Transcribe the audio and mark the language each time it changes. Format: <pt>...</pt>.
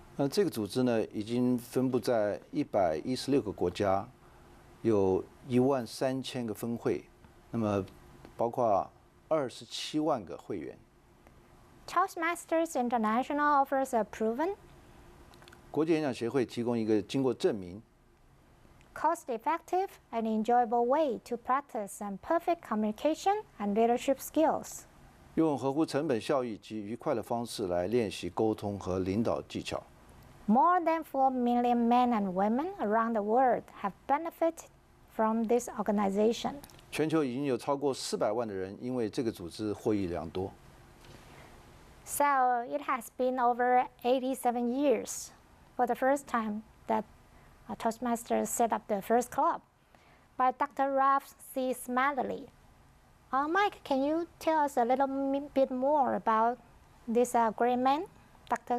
<zh>这个组织呢，已经分布在116个国家，有13000个分会，那么包括27万个会员。</zh> <en>Toastmasters International offers a proven,</en> <zh>国际演讲协会提供一个经过证明、</zh> <en>cost-effective, and enjoyable way to practice some perfect communication and leadership skills.</en> <zh>用合乎成本效益及愉快的方式来练习沟通和领导技巧。</zh> <en>More than 4 million men and women around the world have benefited from this organization.</en> <zh>全球已经有超过400万的人因为这个组织获益良多。</zh> <en>So it has been over 87 years for the first time that Toastmasters set up the first club by Dr. Ralph C. Smedley. Mike, can you tell us a little bit more about this great man, Dr.</en>